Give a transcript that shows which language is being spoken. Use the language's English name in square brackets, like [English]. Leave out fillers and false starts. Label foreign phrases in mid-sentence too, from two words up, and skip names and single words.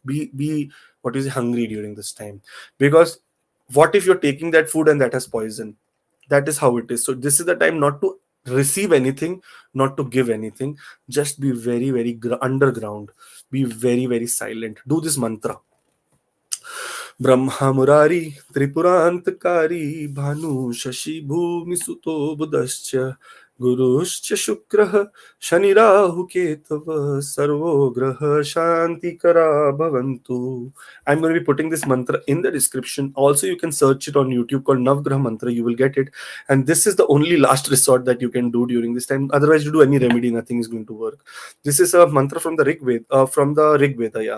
[English] Be what is hungry during this time, because what if you're taking that food and that has poison? That is how it is. So this is the time not to receive anything, not to give anything. Just be very very underground. Be very very silent. Do this mantra: [Sanskrit] Brahmaa Muraaris-Tripuraantakaarii, Bhaanuh Shashii Bhuumisuto Budhash-Ca, Gurush-Ca Shukrah, Shani-Raahu-Ketavah, Sarvo Graha Shantikara Bhavantu. [English] I'm going to be putting this mantra in the description. Also, you can search it on YouTube called Navgraha Mantra. You will get it. And this is the only last resort that you can do during this time. Otherwise, you do any remedy, nothing is going to work. This is a mantra from the Rig Veda, yeah.